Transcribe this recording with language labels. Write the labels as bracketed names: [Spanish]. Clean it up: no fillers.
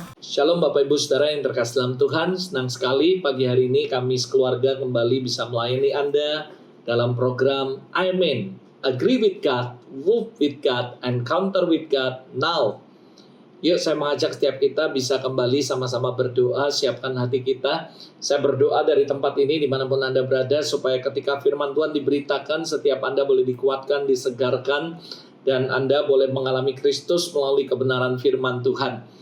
[Indonesian] Shalom Bapak Ibu Saudara yang terkasih dalam Tuhan. Senang sekali pagi hari ini kami sekeluarga kembali bisa melayani Anda dalam program Amen. [English] Agree with God, move with God, and counter with God now. [Indonesian] Yuk saya mengajak setiap kita bisa kembali sama-sama berdoa, siapkan hati kita. Saya berdoa dari tempat ini dimanapun Anda berada, supaya ketika firman Tuhan diberitakan, setiap Anda boleh dikuatkan, disegarkan, dan Anda boleh mengalami Kristus melalui kebenaran firman Tuhan.